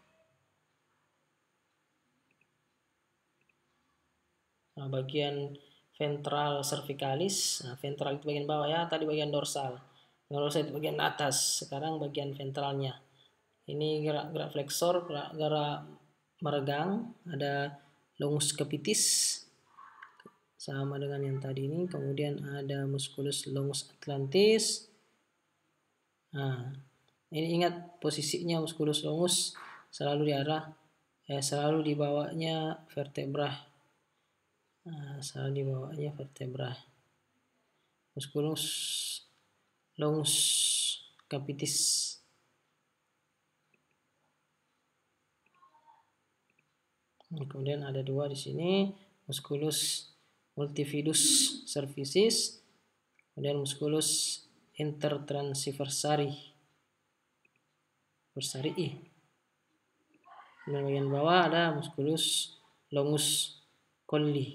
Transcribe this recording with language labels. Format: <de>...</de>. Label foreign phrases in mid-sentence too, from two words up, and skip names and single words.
<id>Nah, bagian ventral cervicalis. Nah, ventral itu bagian bawah ya, tadi bagian dorsal. Dorsal itu bagian atas, sekarang bagian ventralnya. Ini gerak flexor, gerak meregang, ada</id> <la>longus capitis</la> <id>sama dengan yang tadi ini. Kemudian ada</id> <la>musculus longus atlantis.</la> <id>Nah, ini ingat posisinya</id> <la>musculus longus</la> <id>selalu selalu di bawahnya vertebra. Nah, selalu di bawahnya vertebra.</id> <la>Musculus longus capitis.</la> <id>Kemudian ada dua di sini,</id> <la>musculus multifidus cervicis,</la> <id>kemudian</id> <la>musculus intertransversarii.</la> <id>Dan bagian bawah ada</id> <la>musculus longus colli.</la>